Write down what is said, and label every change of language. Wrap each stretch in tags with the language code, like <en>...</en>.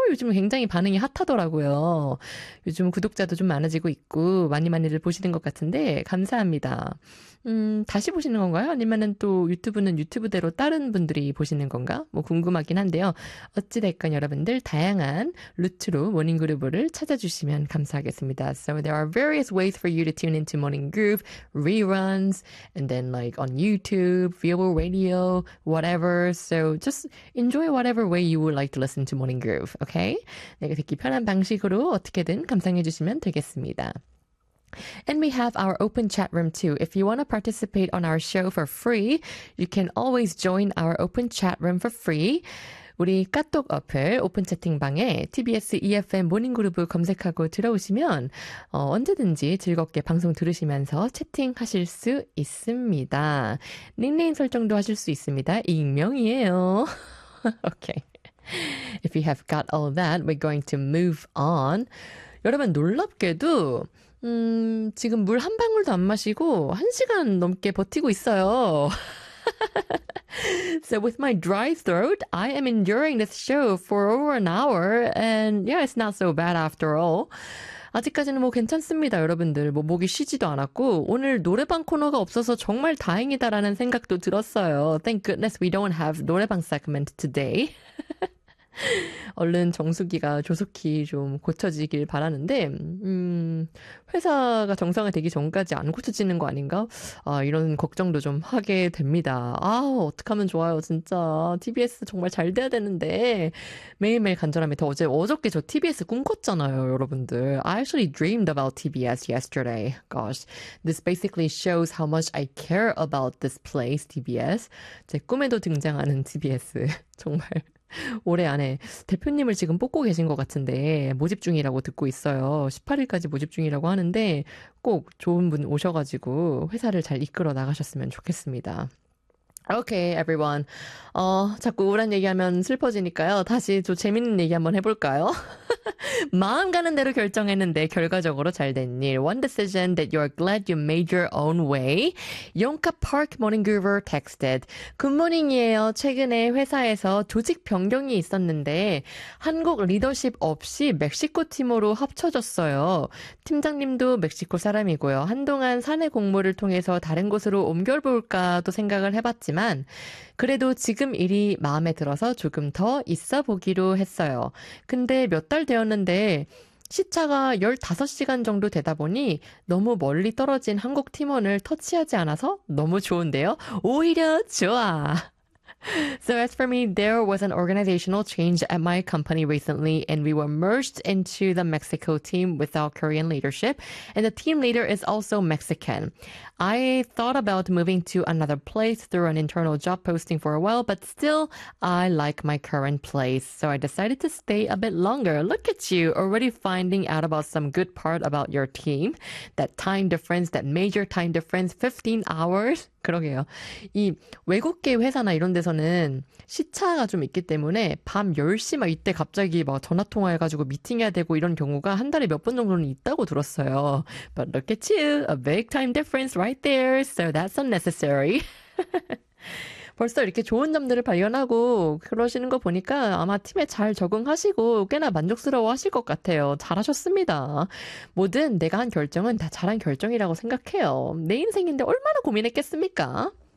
<ko>요즘 굉장히 반응이 핫하더라고요. 요즘 구독자도 좀 많아지고 있고 많이 많이들 보시는 것 같은데 감사합니다. 다시 보시는 건가요? 아니면은 또 유튜브는 유튜브대로 다른 분들이 보시는 건가? 뭐 궁금하긴 한데요. 어찌됐건 여러분들 다양한 루트로 모닝그루브를 찾아주시면 감사하겠습니다.</ko> <en>So there are various ways for you to tune into Morning Groove, reruns, and then like on YouTube, viewer radio, whatever. So just enjoy whatever way you would like to listen to Morning Groove, okay?</en> <ko>내가 듣기 편한 방식으로 어떻게든 감상해 주시면 되겠습니다.</ko> <en>And we have our open chat room too. If you want to participate on our show for free, you can always join our open chat room for free.</en> <ko>우리 카톡 어플 오픈 채팅방에 TBS EFM 모닝그룹을 검색하고 들어오시면 언제든지 즐겁게 방송 들으시면서 채팅하실 수 있습니다. 닉네임 설정도 하실 수 있습니다. 익명이에요. Okay.</ko> <en>If you have got all that, we're going to move on.</en> <ko>여러분, 놀랍게도 지금 물 한 방울도 안 마시고 한 시간 넘게 버티고 있어요.</ko> <en>So with my dry throat, I am enduring this show for over an hour. And yeah, it's not so bad after all.</en> <ko>아직까지는 뭐 괜찮습니다, 여러분들. 뭐 목이 쉬지도 않았고 오늘 노래방 코너가 없어서 정말 다행이다라는 생각도 들었어요.</ko> <en>Thank goodness we don't have 노래방 segment today.</en> <ko>얼른 정수기가 조속히 좀 고쳐지길 바라는데 회사가 정상화 되기 전까지 안 고쳐지는 거 아닌가? 이런 걱정도 좀 하게 됩니다. 어떡하면 좋아요, 진짜. TBS 정말 잘 돼야 되는데 매일매일 간절합니다. 어저께 저 TBS 꿈꿨잖아요, 여러분들.</ko> <en>I actually dreamed about TBS yesterday. Gosh, this basically shows how much I care about this place, TBS.</en> <ko>제 꿈에도 등장하는 TBS. 정말. 올해 안에 대표님을 지금 뽑고 계신 것 같은데 모집 중이라고 듣고 있어요. 18일까지 모집 중이라고 하는데 꼭 좋은 분 오셔가지고 회사를 잘 이끌어 나가셨으면 좋겠습니다.</ko> <en>Okay, everyone.</en> <ko>자꾸 우울한 얘기하면 슬퍼지니까요. 다시 좀 재밌는 얘기 한번 해볼까요? 마음 가는 대로 결정했는데 결과적으로 잘된 일.</ko> <en>One decision that you're glad you made your own way.</en> <ko>용카 파크 모닝그루브</ko> <en>texted.</en> <ko>굿모닝이에요. 최근에 회사에서 조직 변경이 있었는데 한국 리더십 없이 멕시코 팀으로 합쳐졌어요. 팀장님도 멕시코 사람이고요. 한동안 사내 공모를 통해서 다른 곳으로 옮겨볼까도 생각을 해봤지만 그래도 지금 일이 마음에 들어서 조금 더 있어 보기로 했어요. 근데 몇 달 되었는데 시차가 15시간 정도 되다 보니 너무 멀리 떨어진 한국 팀원을 터치하지 않아서 너무 좋은데요. 오히려 좋아.</ko> <en>So as for me, there was an organizational change at my company recently, and we were merged into the Mexico team with our Korean leadership, and the team leader is also Mexican. I thought about moving to another place through an internal job posting for a while, but still, I like my current place, so I decided to stay a bit longer. Look at you, already finding out about some good part about your team. That time difference, that major time difference, 15 hours.</en> <ko>그러게요. 이 외국계 회사나 이런 데서는 시차가 좀 있기 때문에 밤 10시 막 이때 갑자기 막 전화 통화해가지고 미팅해야 되고 이런 경우가 한 달에 몇 번 정도는 있다고 들었어요.</ko> <en>But look at you, a big time difference right there. So that's unnecessary.</en> <ko>벌써 이렇게 좋은 점들을 발견하고 그러시는 거 보니까 아마 팀에 잘 적응하시고 꽤나 만족스러워 하실 것 같아요. 잘하셨습니다. 뭐든 내가 한 결정은 다 잘한 결정이라고 생각해요. 내 인생인데 얼마나 고민했겠습니까?</ko>